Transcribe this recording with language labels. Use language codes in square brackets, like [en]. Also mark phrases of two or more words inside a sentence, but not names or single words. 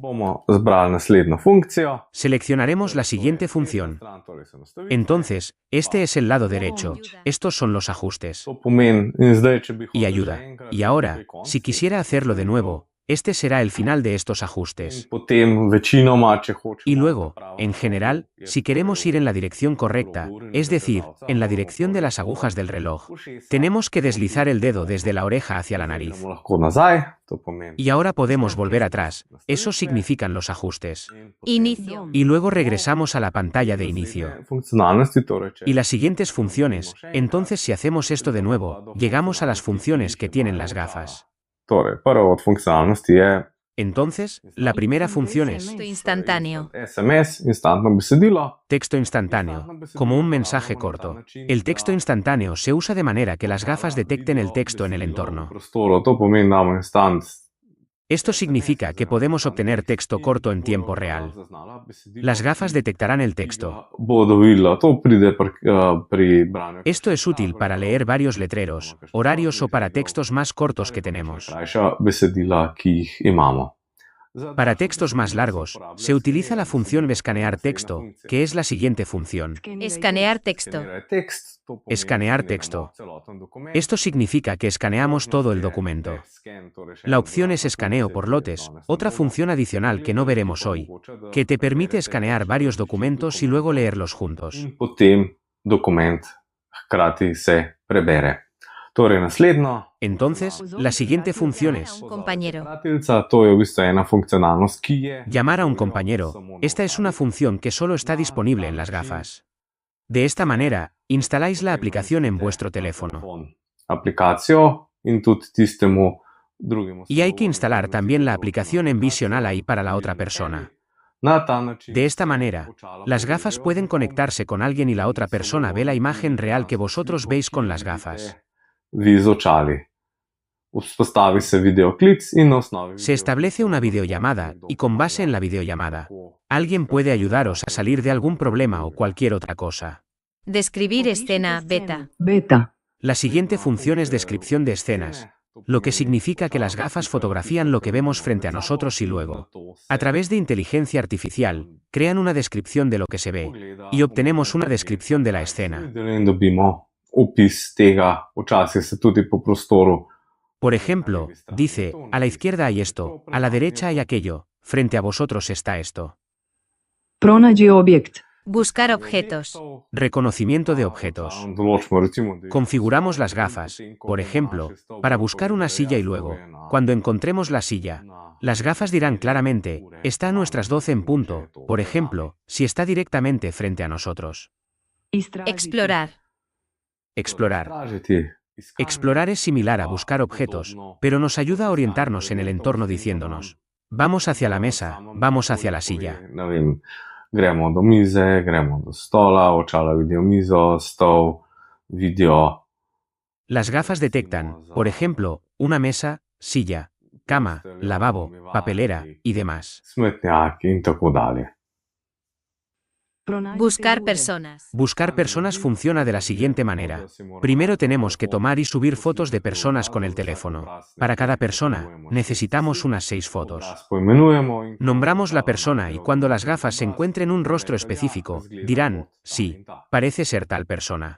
[es] seleccionaremos la siguiente función. Entonces, este es el lado derecho, estos son los ajustes. Y ayuda. Y ahora, si quisiera hacerlo de nuevo, Este será el final de estos ajustes. [sl] Potem večinoma, če hočemo [es] Y luego, en general, si queremos ir en la dirección correcta, es decir, en la dirección de las agujas del reloj, tenemos que deslizar el dedo desde la oreja hacia la nariz. [sl] lahko nazaj, to pomeni. [es] Y ahora podemos volver atrás. Eso significan los ajustes. Inicio. Y luego regresamos a la pantalla de inicio. [sl] Funkcionalnosti, torej, če [es] Y las siguientes funciones, entonces si hacemos esto de nuevo, llegamos a las funciones que tienen las gafas. [sl] Torej, prva od funkcionalnosti je [es] Entonces, la primera función es Texto instantáneo. [sl] SMS, instantno besedilo. [es] texto instantáneo, como un mensaje corto. El texto instantáneo se usa de manera que las gafas detecten el texto en el entorno. [sl] Prostoru, to pomeni, damo instant. [es] Esto significa que podemos obtener texto corto en tiempo real. Las gafas detectarán el texto. [sl] Bodo videla, to pride pri branju. [es] Esto es útil para leer varios letreros, horarios o para textos más cortos que tenemos. [sl] Krajša besedila, ki jih imamo. [es] Para textos más largos, se utiliza la función escanear texto, que es la siguiente función. Escanear texto. Escanear texto. Esto significa que escaneamos todo el documento. La opción es escaneo por lotes, otra función adicional que no veremos hoy, que te permite escanear varios documentos y luego leerlos juntos. [sl] In potem dokument hkrati se prebere. Torej, naslednjo. [es] Entonces, la siguiente función es Un compañero. [sl] Kratilca, to je v bistvu ena funkcionalnost, ki je. [es] llamar a un compañero. Esta es una función que solo está disponible en las gafas. De esta manera, instaláis la aplicación en vuestro teléfono. [sl] Aplikacijo in tudi tistemu drugemu. [es] Y hay que instalar también la aplicación en Vision Ally para la otra persona. [sl] Na ta način. [es] De esta manera, las gafas pueden conectarse con alguien y la otra persona ve la imagen real que vosotros veis con las gafas. [sl] Vi z očali. Vzpostavi se videoklic in na osnovi. [es] Se establece una videollamada y con base en la videollamada, alguien puede ayudaros a salir de algún problema o cualquier otra cosa. Describir escena beta. Beta. La siguiente función es descripción de escenas, lo que significa que las gafas fotografían lo que vemos frente a nosotros y luego, a través de inteligencia artificial, crean una descripción de lo que se ve y obtenemos una descripción de la escena. [sl] In dobimo opis tega, včasih se tudi po prostoru. [es] Por ejemplo, dice, a la izquierda hay esto, a la derecha hay aquello, frente a vosotros está esto. [hr] Pronađi objekt. [es] Buscar objetos. Reconocimiento de objetos. [sl] Določimo recimo, da [es] Configuramos las gafas, por ejemplo, para buscar una silla y luego, cuando encontremos la silla, las gafas dirán claramente, está a nuestras 12 en punto, por ejemplo, si está directamente frente a nosotros. Explorar. Explorar. [sl] Tražiti, iskati. [es] Explorar es similar a buscar objetos, pero nos ayuda a orientarnos en el entorno diciéndonos, vamos hacia la mesa, vamos hacia la silla. [sl] Ne vem, gremo do mize, gremo do stola, očala vidijo mizo, stol, vidijo. [es] Las gafas detectan, por ejemplo, una mesa, silla, cama, lavabo, papelera y demás. [sl] Smetnjaki in tako dalje. [es] Buscar personas. Buscar personas funciona de la siguiente manera. Primero tenemos que tomar y subir fotos de personas con el teléfono. Para cada persona, necesitamos unas 6 fotos. [sl] Las poimenujemo in [es] Nombramos la persona y cuando las gafas se encuentren un rostro específico, dirán, sí, parece ser tal persona.